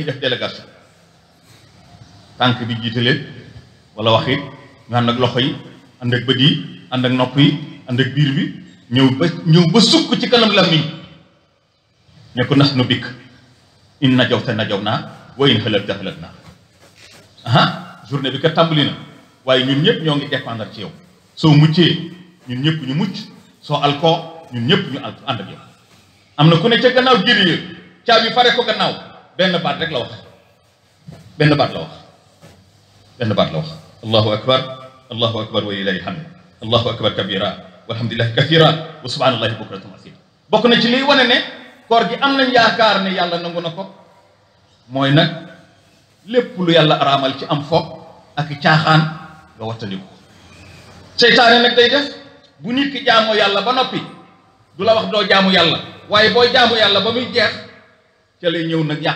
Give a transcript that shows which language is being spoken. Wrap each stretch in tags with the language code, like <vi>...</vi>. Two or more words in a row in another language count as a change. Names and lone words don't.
<wo>def délégation tànk bi jiite leen wala wax it ñu ànd ak loxo yi ànd ak bët yi ànd ak nopp yi ànd ak biir bi ñëw ba sukk ci kanam làmmiñ ne ko nax nu bikk in najawta najaw naa wa in xëlëb ta xëlëb naa aha journée bi kat tàmbali na waaye ñun ñëpp ñoo ngi dépendre ci yow soo muccee ñun ñëpp ñu mucc soo alkoo ñun ñëpp ñu ànd ak yow am na ku ne ca gannaaw jëriñu caabi fare ko gannaaw benn baat rek la wax benn baat la wax benn baat la wax</wo> <ar>الله أكبر ولله الحمد الله أكبر كبيرا والحمد لله كثيرا وسبحان الله بكرة وأصيلا</ar> <wo>bokk na ci liy wane ne koor gi am nañ yaakaar ne yàlla nangu na ko mooy nag lépp lu yàlla araamal ci am fo ak caaxaan nga wattandiku seytaane nag day def bu nit ki jaamoo yàlla ba noppi du la wax doo jaamu yàlla waaye booy jaamu yàlla ba muy jeex ca lay ñëw nag</wo>